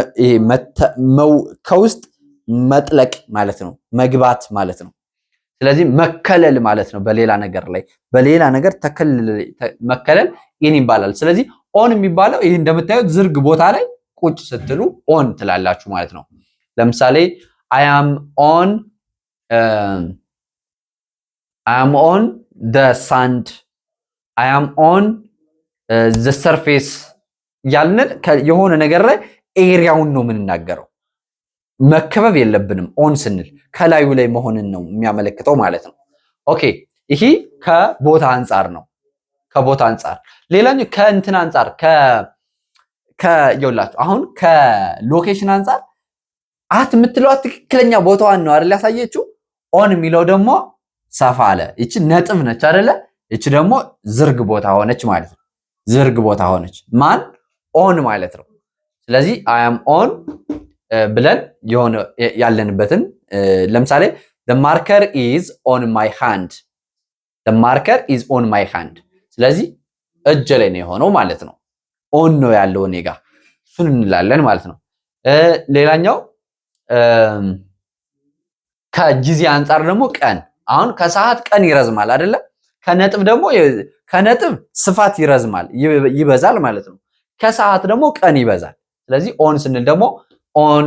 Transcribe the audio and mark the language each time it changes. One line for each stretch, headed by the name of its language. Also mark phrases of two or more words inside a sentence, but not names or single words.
Amharic: ከውስጥ መጥለቅ ማለት ነው፣ መግባት ማለት ነው። ስለዚህ መከለል ማለት ነው። በሌላ ነገር መከለል ኢን ይባላል። ስለዚህ ኦን የሚባለው ይሄ እንደምታዩት ዝርግ ቦታ ላይ ቁጭ ስትሉ ኦን ትላላችሁ ማለት ነው። ለምሳሌ
English: I am on the sand, I am on the surface
Amharic: ያልን የሆነ ነገር ላይ ኤሪያውን ነው የምንናገረው። መከበብ የለብንም። ኦን ስንል ከላዩ ላይ መሆንን ነው የሚያመለክተው ማለት ነው። ኦኬ ይሄ ከቦታ አንጻር ነው። ሌላኛው ከእንትን አንጻር ይኸውላችሁ አሁን ከሎኬሽን አንጻር አት የምትለው ትክክለኛ ቦታዋን ነው አይደል ያሳየችው። ኦን የሚለው ደግሞ ሰፋ አለ። እቺ ነጥብ ነች አይደለ? እቺ ደግሞ ዝርግ ቦታ ሆነች ማለት ነው። ዝርግ ቦታ ሆነች ማን ኦን ማለት ነው። ስለዚህ
English: I am on
Amharic: ብለን የሆነ ያለንበትን ለምሳሌ
English: the marker is on my hand, the marker is on my hand።
Amharic: ስለዚህ እጄ ላይ ነው የሆነው ማለት ነው። ኦን ነው ያለው እኔ ጋር እሱን እንላለን ማለት ነው። ሌላኛው ከጊዜ አንጻር ደግሞ ቀን አሁን ከሰዓት ቀን ይረዝማል አይደለ? ከነጥብ ስፋት ይረዝማል ይበዛል ማለት ነው። ከሰዓት ደግሞ ቀን ይበዛል። ስለዚህ ኦን ስንል ደግሞ ኦን